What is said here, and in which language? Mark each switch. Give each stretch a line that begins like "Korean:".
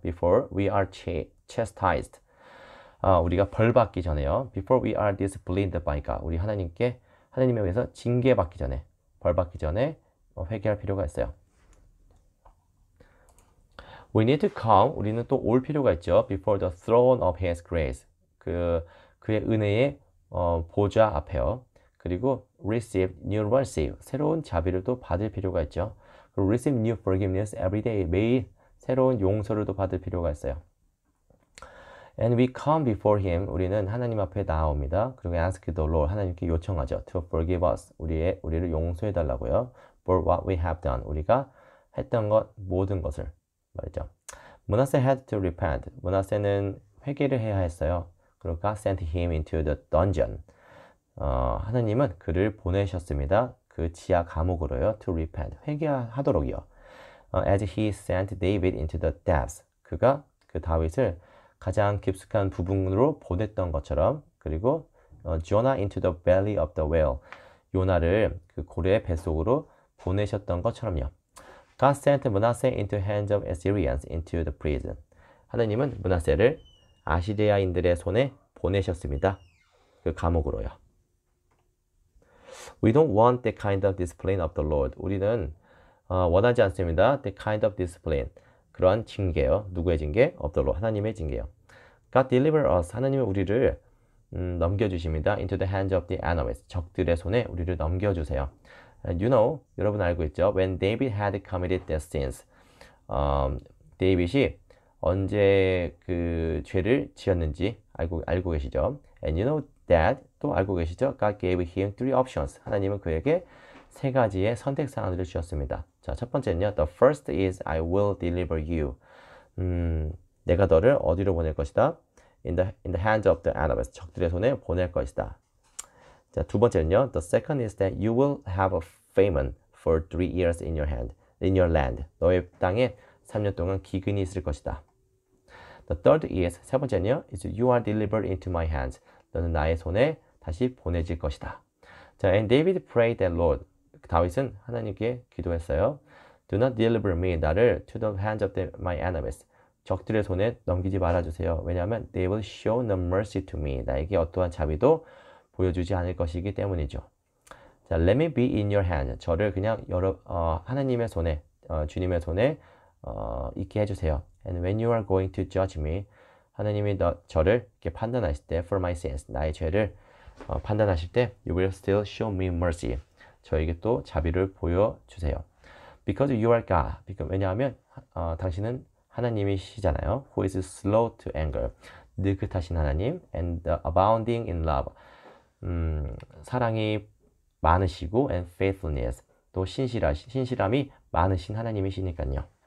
English: Before we are chastised.
Korean: 우리가 벌받기 전에요.
English: Before we are disciplined by God.
Korean: 우리 하나님에 의해서 징계받기 전에, 벌받기 전에 회개할 필요가 있어요.
English: We need to come.
Korean: 우리는 또 올 필요가 있죠.
English: Before the throne of His grace.
Korean: 그의 은혜의 보좌 앞에요.
English: 그리고 receive new mercy.
Korean: 새로운 자비를 또 받을 필요가 있죠.
English: 그리고 receive new forgiveness every day.
Korean: 매일 새로운 용서를 또 받을 필요가 있어요.
English: And we come before Him.
Korean: 우리는 하나님 앞에 나옵니다.
English: 그리고 ask the Lord.
Korean: 하나님께 요청하죠.
English: To forgive us.
Korean: 우리를 용서해 달라고요.
English: For what we have done.
Korean: 우리가 했던 것 모든 것을 말이죠.
English: 므낫세 had to repent.
Korean: 므낫세는 회개를 해야 했어요.
English: 그리고 God sent him into the dungeon.
Korean: 하나님은 그를 보내셨습니다. 그 지하 감옥으로요.
English: To repent.
Korean: 회개하도록이요.
English: As he sent David into the depths.
Korean: 그가 그 다윗을 가장 깊숙한 부분으로 보냈던 것처럼 그리고
English: Jonah into the belly of the whale.
Korean: 요나를 그 고래의 뱃속으로 보내셨던 것처럼요.
English: God sent Manasseh into hands of Assyrians into the prison.
Korean: 하나님은 므낫세를 아시리아인들의 손에 보내셨습니다. 그 감옥으로요.
English: We don't want that kind of discipline of the Lord.
Korean: 우리는 원하지 않습니다.
English: That kind of discipline.
Korean: 그러한 징계요. 누구의 징계?
English: Of the Lord.
Korean: 하나님의 징계요.
English: God deliver us.
Korean: 하나님은 우리를 넘겨주십니다.
English: Into the hands of the enemies.
Korean: 적들의 손에 우리를 넘겨주세요.
English: You know,
Korean: 여러분 알고 있죠?
English: When David had committed their sins.
Korean: 데이빗이 언제 그 죄를 지었는지 알고 계시죠?
English: And you know that
Korean: 또 알고 계시죠?
English: God gave him three options.
Korean: 하나님은 그에게 세 가지의 선택 사항들을 주셨습니다. 자, 첫 번째는요.
English: The first is I will deliver you.
Korean: 내가 너를 어디로 보낼 것이다?
English: In the hands of the enemies.
Korean: 적들의 손에 보낼 것이다. 자, 두 번째는요.
English: The second is that you will have a famine for 3 years in your land.
Korean: 너의 땅에 3년 동안 기근이 있을 것이다.
English: The third is
Korean: 세 번째는요.
English: is you are delivered into my hands.
Korean: 너는 나의 손에 다시 보내질 것이다.
English: 자, and David prayed that Lord.
Korean: 다윗은 하나님께 기도했어요.
English: Do not deliver me. 나를 to the hands of my enemies.
Korean: 적들의 손에 넘기지 말아주세요.
English: 왜냐하면 they will show no mercy to me.
Korean: 나에게 어떠한 자비도 보여주지 않을 것이기 때문이죠.
English: 자, let me be in your hand.
Korean: 저를 그냥 하나님의 손에, 주님의 손에 있게 해주세요.
English: And when you are going to judge me,
Korean: 하나님이 저를 이렇게 판단하실 때,
English: for my sins,
Korean: 나의 죄를 판단하실 때,
English: you will still show me mercy.
Korean: 저에게 또 자비를 보여주세요.
English: Because you are God.
Korean: 왜냐하면 당신은 하나님이시잖아요.
English: Who is slow to anger.
Korean: 느긋하신 하나님.
English: And abounding in love.
Korean: 사랑이 많으시고
English: and faithfulness.
Korean: 또 신실함이 많으신 하나님이시니까요.